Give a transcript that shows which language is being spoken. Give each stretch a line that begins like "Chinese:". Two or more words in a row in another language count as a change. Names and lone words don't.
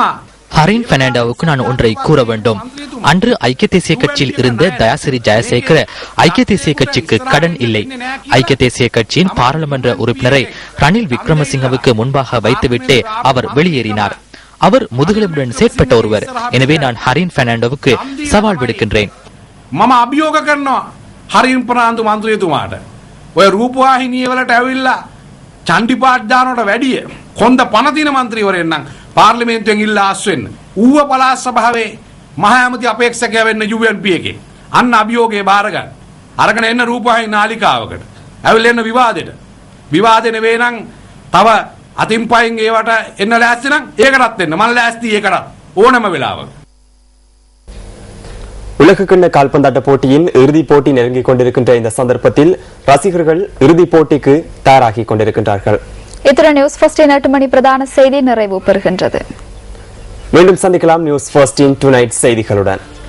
Tamil: ஹரின் பெர்னாண்டோவுக்கு நான் ஒன்றை கூற வேண்டும். அன்று ஐக்கிய தேசிய கட்சியில் இருந்த தயாசிரி ஜெயசேகர ஐக்கிய தேசிய கட்சிக்கு கடன் இல்லை. ஐக்கிய தேசிய கட்சியின் பாராளுமன்ற உறுப்பினரை ரணில் விக்ரமசிங்கவுக்கு முன்பாக வைத்துவிட்டு அவர் வெளியேறினார். அவர் முதுகெலும்புடன் செயற்பட்ட ஒருவர். எனவே நான் ஹரின் பெர்னாண்டோவுக்கு சவால் விடுக்கின்றேன்.
Sinhala: මම අභියෝග කරනවා හරින් ප්‍රනාන්දු මන්ත්‍රීතුමාට ඔය රූපවාහිනිය වලට ඇවිල්ලා චණ්ඩිපාට් දානවට වැඩිය කොන්ද පණ දින മന്ത്രിවරයෙක් නම් පාර්ලිමේන්තුවෙන් ඉල්ලා ආස් වෙන්න. ඌව පළාත් සභාවේ මහ ඇමති අපේක්ෂකයා වෙන්න UNP එකේ. අන්න අභියෝගේ බාර ගන්න. අරගෙන එන්න රූපවාහිනී නාලිකාවකට. ඇවිල්ලා එන්න විවාදෙට. විවාදේ නෙවෙයි නම් තව අතින් පයින් ඒවට එන්න ලෑස්ති නම් ඒකටත් එන්න. මම ලෑස්ති ඒකටත් ඕනම වෙලාවක.
Tamil: உலகக்கிண்ண கால்பந்தாட்ட போட்டியின் இறுதிப் போட்டி நெருங்கிக் கொண்டிருக்கின்ற இந்த சந்தர்ப்பத்தில் ரசிகர்கள் இறுதிப் போட்டிக்கு தயாராகிக் கொண்டிருக்கின்றார்கள். இத்துடன் நியூஸ் ஃபர்ஸ்டின் 8 மணி பிரதான செய்தி நிறைவு பெறுகின்றது. மீண்டும் சந்திக்கலாம் நியூஸ் ஃபர்ஸ்டின் டுநைட் செய்திகளுடன்.